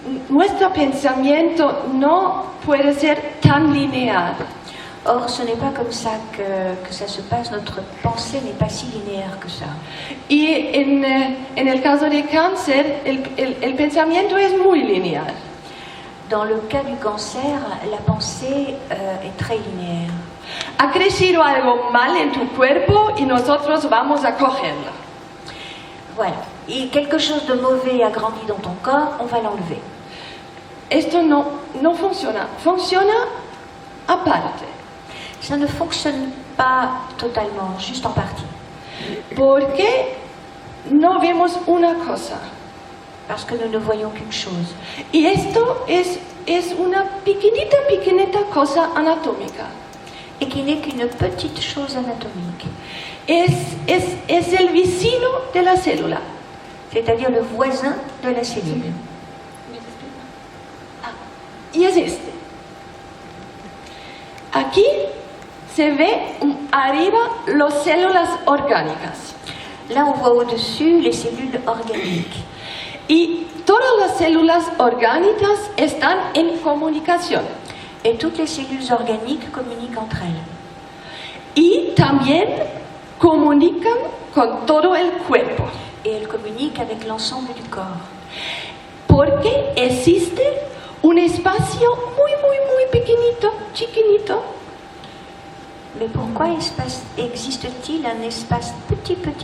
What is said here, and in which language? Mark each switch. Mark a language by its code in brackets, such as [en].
[es] Nuestro pensamiento no puede ser tan lineal. [fr] Or, ce n'est pas comme ça que ça se passe. Notre pensée n'est pas si linéaire que ça. [es] Y en el caso de cáncer, el pensamiento es muy lineal. [fr] Dans le cas du cancer, la pensée est très linéaire. [es] Ha crecido algo mal en tu cuerpo y nosotros vamos a cogerlo. [fr] Voilà. Et quelque chose de mauvais a grandi dans ton corps, on va l'enlever. [es] Esto no funciona. Funciona aparte. [fr] Ça ne fonctionne pas totalement, juste en partie. [es] Porque no vemos una cosa. [fr] Parce que nous ne voyons qu'une chose. [es] Y esto es una pequeñita cosa anatómica. [fr] Et qui n'est qu'une petite chose anatomique. [es] Es el vecino de la célula. [fr] C'est-à-dire le voisin de la cellule. [es] Y es este. Aquí se ve arriba las células orgánicas. [fr] Là, on voit au-dessus les cellules organiques. [es] Y todas las células orgánicas están en comunicación. [fr] Et toutes les cellules organiques communiquent entre elles. [es] Y también comunican con todo el cuerpo. [fr] Et elles communiquent avec l'ensemble du corps. [es] Porque existe un espacio muy pequeñito, chiquitito. [fr] Mais pourquoi existe-t-il un espace petit